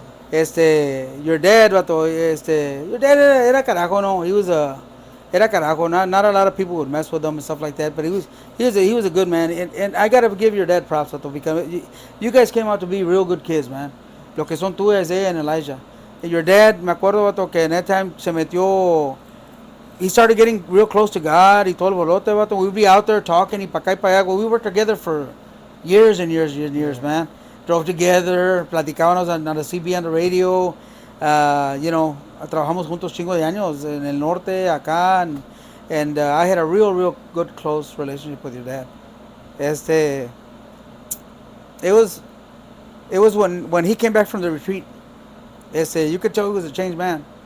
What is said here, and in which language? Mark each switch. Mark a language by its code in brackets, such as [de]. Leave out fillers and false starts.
[en] Your dad, [es] vato, your dad era carajo, no. Era carajo. [en] Not a lot of people would mess with him and stuff like that. But he was a good man, and I gotta give your dad props, vato, because you guys came out to be real good kids, man. [es] Lo que son tú, Isaiah and Elijah. [en] And your dad, [es] me acuerdo, vato, que en [en] that time [es] se metió. [en] He started getting real close to God. [es] Y todo el bolote, vato. [en] We'd be out there talking. [es] Y pa' acá y pa' allá. [en] We worked together for years and years, man. Drove together. [es] Platicábamos [en] on the CB on the radio. [es] Trabajamos juntos chingo de años en el norte, acá. [en] And I had a real good, close relationship with your dad. It was when he came back from the retreat. You could tell he was a changed man.